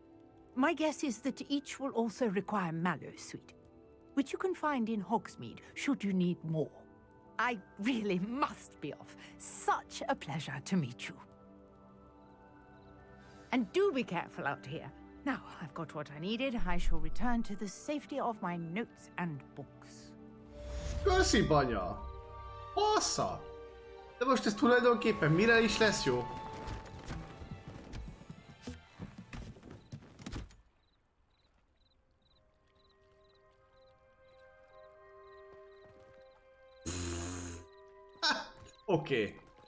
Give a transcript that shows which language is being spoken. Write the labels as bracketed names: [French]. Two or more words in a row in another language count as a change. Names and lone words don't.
[English] My guess is that each will also require mallow sweet, which you can find in Hogsmeade should you need more. I really must be off. Such a pleasure to meet you. And do be careful out here. Now I've got what I needed. I shall return to the safety of my notes and books. [Hungarian] Köszi, banya! Bassza! De most ez tulajdonképpen mire is lesz jó? Oké.